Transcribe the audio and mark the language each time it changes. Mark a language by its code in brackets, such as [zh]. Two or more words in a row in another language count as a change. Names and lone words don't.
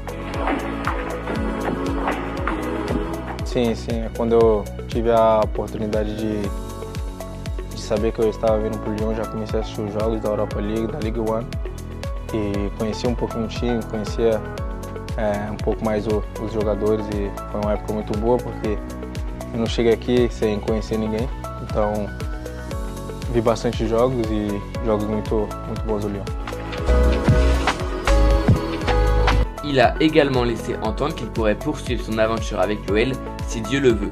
[pt] Sim, quando eu tive a oportunidade de saber que eu estava vindo para o Lyon, já comecei a assistir os jogos da Europa League, da Ligue 1 e conhecia um pouquinho o time, conhecia um pouco mais os jogadores e foi uma época muito boa porque eu não cheguei aqui sem conhecer ninguém, então vi bastante jogos et jogos muito bons au Lyon. [fr] Il a également laissé entendre qu'il pourrait poursuivre son aventure avec l'OL si Dieu le veut.